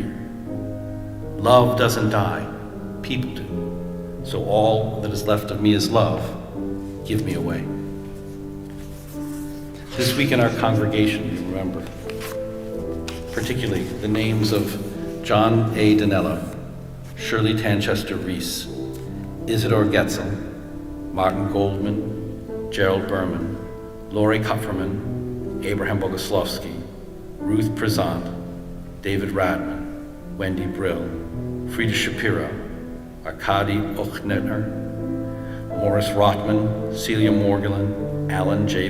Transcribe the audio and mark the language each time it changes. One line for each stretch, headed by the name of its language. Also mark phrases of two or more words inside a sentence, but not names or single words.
English: Love doesn't die, people do. So all that is left of me is love. Give me away. This week in our congregation, we remember particularly the names of John A. Danella, Shirley Tanchester Reese, Isidore Getzel, Martin Goldman, Gerald Berman, Lori Kupferman, Abraham Bogoslovsky, Ruth Prezant, David Radman, Wendy Brill, Frieda Shapiro, Arkady Ochnetner, Morris Rotman, Celia Morgulin, Alan J.